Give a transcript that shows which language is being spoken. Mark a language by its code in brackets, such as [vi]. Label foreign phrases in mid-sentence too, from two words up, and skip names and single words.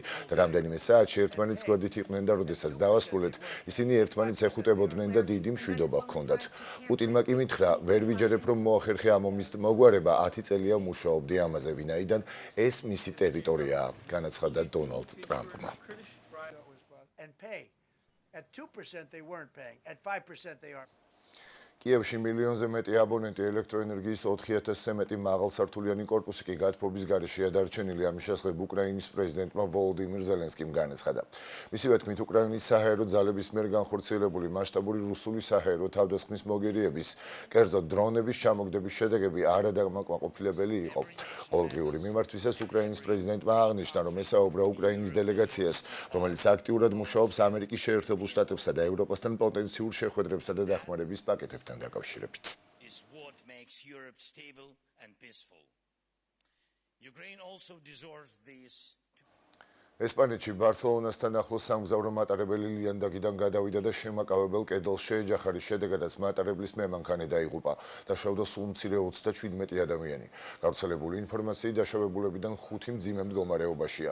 [ka] და რამდენიმე საათში ერთმანეთს გვერდით იყვნენ და როდესაც დავასრულეთ, ისინი ერთმანეთს ეხუტებოდნენ და დიდი მშვიდობა ჰქონდათ. პუტინმა კი მითხრა, ვერ ვიჯერებ, რომ მოახერხე ამ ომის მოგვარება, 10 წელია მუშაობდი ამაზე, ვინაიდან ეს მისი ტერიტორიაა, განაცხადა დონალდ ტრამპმა. [en] At 2% they weren't paying, at 5% they are. [ka] კიევში მილიონზე მეტი აბონენტი ელექტროენერგიის 4000-ზე მეტი მაღალსართულიანი კორპუსი კი გათბობის გარეშეა დარჩენილი. ამის შესახებ უკრაინის პრეზიდენტმა ვოლოდიმირ ზელენსკიმ განაცხადა. მისივე თქმით, უკრაინის საჰაერო ძალების მიერ განხორციელებული მასშტაბური რუსული საჰაერო თავდასხმის მოგერიების, კერძოდ დრონების ჩამოგდების შედეგები არადაკმაყოფილებელი იყო. ყოველდღიური მიმართვისას უკრაინის პრეზიდენტმა აღნიშნა, რომ ესაუბრა უკრაინის დელეგაციას, რომელიც აქტიურად მუშაობს ამერიკის შეერთებულ შტატებსა და ევროპასთან პოტენციურ შეხვედრებსა და დახმარების პაკეტებთან. [en] Is what makes Europe stable and peaceful. Ukraine also deserves this. [ka] ესპანეთში ბარსელონასთან ახლოს სამგზავრო მატარებელი ლიანდაგიდან გადავიდა და შემაკავებელ კედელს შეეჯახა, რის შედეგადაც მატარებლის მემანქანე დაიღუპა. დაშავდა სულ მცირე 37 ადამიანი. გავრცელებული ინფორმაციით დაშავებულებიდან 5 მძიმე მდგომარეობაშია.